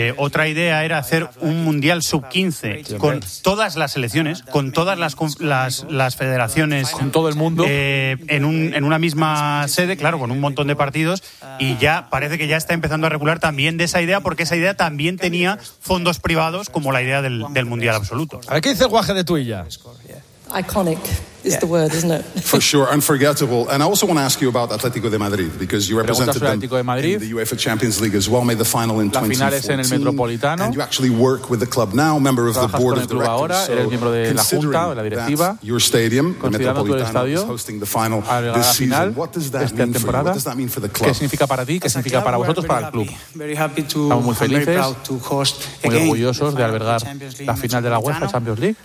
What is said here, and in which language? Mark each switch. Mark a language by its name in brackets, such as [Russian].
[Spanish] Otra idea era hacer un Mundial Sub-15 con todas las selecciones, con todas las federaciones, con todo el mundo, en una misma sede, claro, con un montón de partidos, y ya parece que ya está empezando a regular también de esa idea, porque esa idea también tenía fondos privados, como la idea del Mundial Absoluto. A ver, ¿qué dice el guaje de Tuilla? [English] Iconic. Yeah. The word, isn't it? For sure, unforgettable. And I also want to ask you about Atlético de Madrid, because you represented them in the UEFA Champions League as well, made the final in 2014, and you actually work with the club now, member of the board of directors. [Spanish] Ahora, [English] so [Spanish] miembro de la junta, la directiva, [English] that your stadium, the Metropolitano, estadio, is hosting the final this season, what does that mean for you? What does that mean for the club? [Spanish] ¿Qué significa para ti? ¿Qué significa para vosotros, para el club? Estamos muy felices, muy orgullosos de albergar la final de la UEFA Champions League.